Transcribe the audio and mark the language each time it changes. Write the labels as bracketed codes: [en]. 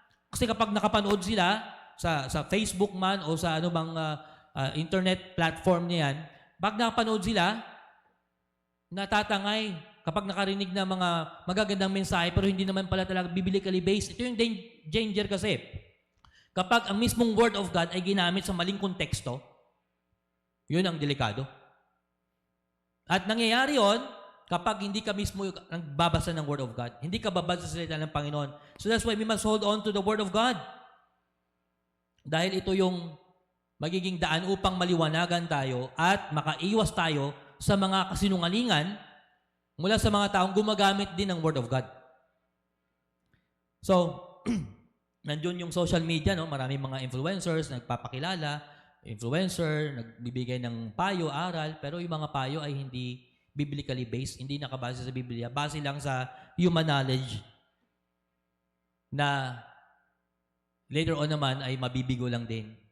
[tl] Kasi kapag nakapanood sila sa Facebook man o sa anumang internet platform niyan, pag nakapanood sila, natatangay kapag nakarinig na mga magagandang mensahe pero hindi naman pala talaga biblically based. Ito yung danger kasi. Kapag ang mismong Word of God ay ginamit sa maling konteksto, yun ang delikado. At nangyayari yon kapag hindi ka mismo nagbabasa ng Word of God. Hindi ka babasa sa salita ng Panginoon. [en] So that's why we must hold on to the Word of God. [tl] Dahil ito yung magiging daan upang maliwanagan tayo at makaiwas tayo sa mga kasinungalingan mula sa mga taong gumagamit din ng Word of God. So, nandiyon yung social media, maraming mga influencers, nagpapakilala, nagbibigay ng payo, aral, pero yung mga payo ay hindi biblically based, hindi nakabase sa Biblia, base lang sa human knowledge na later on naman ay mabibigo lang din.